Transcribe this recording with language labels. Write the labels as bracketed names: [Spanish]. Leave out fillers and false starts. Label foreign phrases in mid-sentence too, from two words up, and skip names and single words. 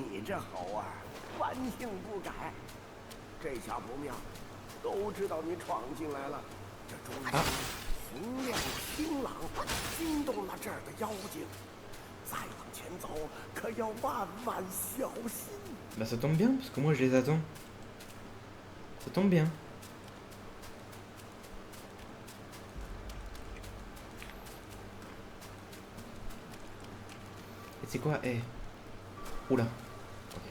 [Chinese] 这猴儿顽性不改，这下不妙，都知道你闯进来了。这钟声洪亮清朗，惊动了这儿的妖精。再往前走，可要万万小心。 [French] Bah ça tombe bien, parce que moi je les attends. Ça tombe bien. Et c'est quoi? Eh. Oula. Okay.